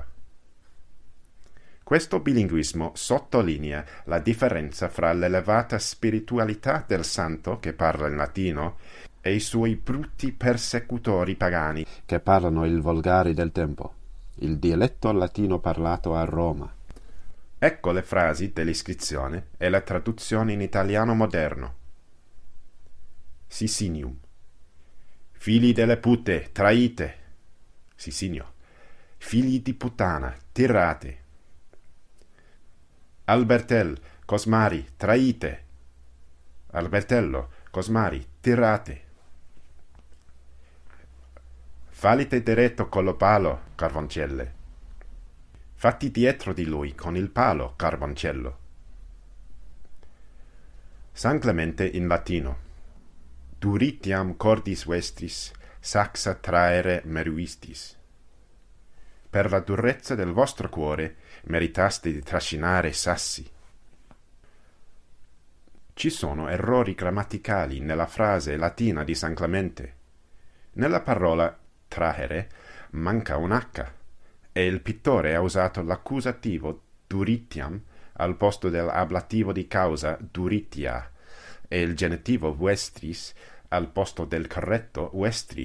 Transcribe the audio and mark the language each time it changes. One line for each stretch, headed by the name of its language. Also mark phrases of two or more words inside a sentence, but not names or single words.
Italian: Questo bilinguismo sottolinea la differenza fra l'elevata spiritualità del santo che parla in latino e i suoi brutti persecutori pagani che parlano il volgare del tempo, il dialetto latino parlato a Roma. Ecco le frasi dell'iscrizione e la traduzione in italiano moderno. Sisinium. Figli delle pute, traite. Sissinio. Figli di puttana, tirate. Albertel, Cosmari, traite. Albertello, Cosmari, tirate. Falite diretto con lo palo, Carvoncelle. Fatti dietro di lui con il palo, Carboncello. San Clemente in latino.
Latin: Duritiam cordis vestris, saxa traere meruistis.
Italian: Per la durezza del vostro cuore meritaste di trascinare sassi. Ci sono errori grammaticali nella frase latina di San Clemente. Nella parola trahere manca un H e il pittore ha usato l'accusativo duritiam al posto dell'ablativo di causa duritia e il genitivo vestris al posto del corretto vestri.